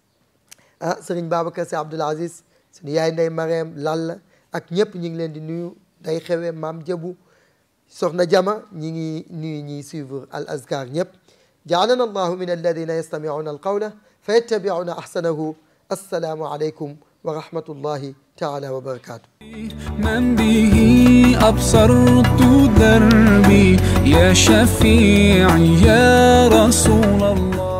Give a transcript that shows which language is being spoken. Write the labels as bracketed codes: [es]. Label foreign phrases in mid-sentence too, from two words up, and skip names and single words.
[wo] Sëriñ Babacar Sy Abdoul Aziz suñu yaay Ndey Mareem Lalla ak ñëpp ñi ngi leen di nuyu day xewee maam Jabu soxna Jama ñi ngi nuyu ñiy suivre al azkar ñëpp [ar] جعلنا الله من الذين يستمعون القول فيتبعون أحسنه السلام عليكم ورحمة الله تعالى وبركاته من به أبصرت دربي يا شفيعي يا رسول الله